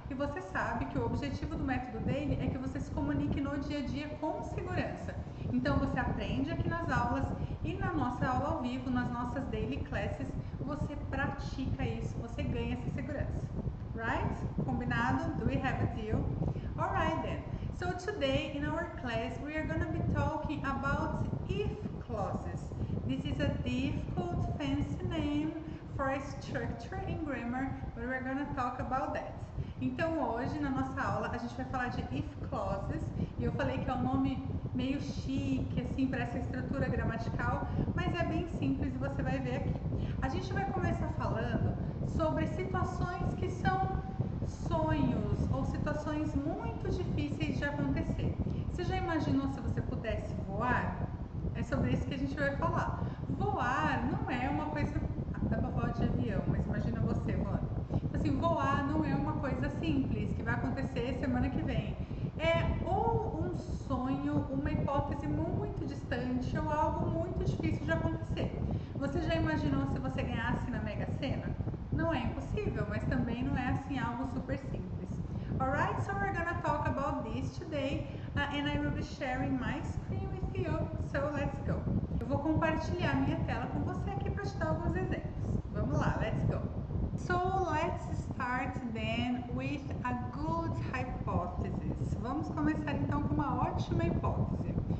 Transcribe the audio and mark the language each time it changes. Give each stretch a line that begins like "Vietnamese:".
Portuguese: E você sabe que o objetivo do Método Daily é que você se comunique no dia a dia com segurança. Então você aprende aqui nas aulas e na nossa aula ao vivo, nas nossas daily classes, você pratica isso, você ganha essa segurança.
English: Right? Combinado? Do we have a deal? Alright then. So today in our class we are going to be talking about if clauses. This is a difficult fancy name for a structure in grammar, but we're going to talk about that.
Portuguese: Então hoje na nossa aula a gente vai falar de if clauses, e eu falei que é um nome meio chique assim para essa estrutura gramatical, mas é bem simples e você vai ver aqui. A gente vai começar falando sobre situações que são sonhos ou situações muito difíceis de acontecer. Você já imaginou se você pudesse voar? É sobre isso que a gente vai falar. Voar não é uma coisa... dá pra voar de avião, mas imagina você voando. Assim, voar não é uma coisa simples que vai acontecer semana que vem. É ou um sonho, uma hipótese muito distante ou algo muito difícil de acontecer. Você já imaginou se você ganhasse na Mega Sena? Não é impossível, mas também não é assim algo super simples.
English: Alright, so we're gonna talk about this today and I will be sharing my screen with you. So let's go.
Portuguese: Eu vou compartilhar minha tela com você aqui para te dar alguns exemplos. Vamos lá,
English: let's go. So let's start then with a good hypothesis.
Portuguese: Vamos começar então com uma ótima hipótese.